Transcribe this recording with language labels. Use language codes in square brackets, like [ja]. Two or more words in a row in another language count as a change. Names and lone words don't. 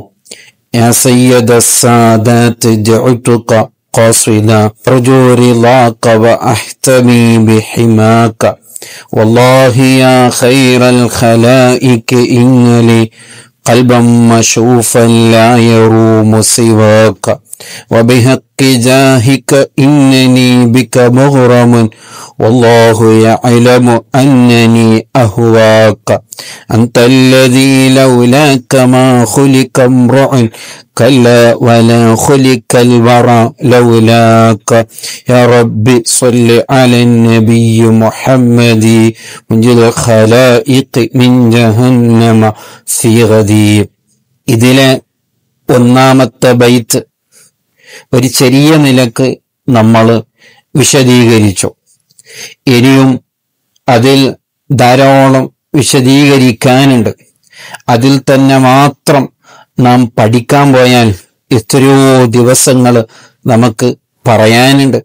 [ar] يا سيد السادات جئتك قاصدا أرجو رضاك وأحتمي بحماك والله يا خير الخلائق إن لي قلبا مشوقا لا يروم سواك وبحق جاهك إنني بك مغرم والله يعلم أنني أهواك أنت الذي لولاك ما خلق امرؤ كلا ولا خلق الورى لولاك يا رب صل على النبي محمد منجل الخلائق من جهنم في غدي. [ml] ഇതിലെ ഒന്നാമത്തെ ബൈത്ത് ഒരു ചെറിയ നിലക്ക് നമ്മൾ വിശദീകരിച്ചു. ഇനിയും അതിൽ ധാരാളം വിശദീകരിക്കാനുണ്ട്. അതിൽ തന്നെ മാത്രം നാം പഠിക്കാൻ പോയാൽ എത്രയോ ദിവസങ്ങൾ നമുക്ക് പറയാനുണ്ട്.